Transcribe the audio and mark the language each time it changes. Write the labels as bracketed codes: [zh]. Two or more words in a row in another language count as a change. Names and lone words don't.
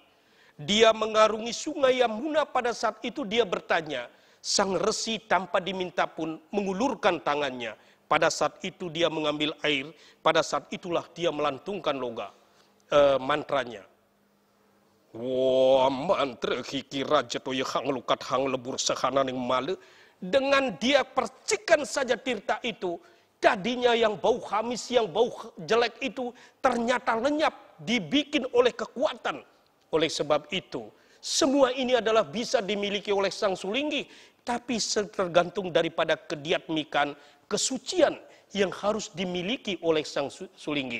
[id] Dia mengarungi sungai Yamuna, pada saat itu dia bertanya. Sang Resi tanpa diminta pun mengulurkan tangannya. Pada saat itu dia mengambil air. Pada saat itulah dia melantungkan mantranya. [ban] Wah, mantra hiki raja toya hang lukat hang lebur sehananing male. [id] Dengan dia percikan saja tirta itu, tadinya yang bau khamis, yang bau jelek itu ternyata lenyap, dibikin oleh kekuatan. Oleh sebab itu, semua ini adalah bisa dimiliki oleh sang sulinggih, tapi tergantung daripada kediatmikan, kesucian yang harus dimiliki oleh sang sulinggih.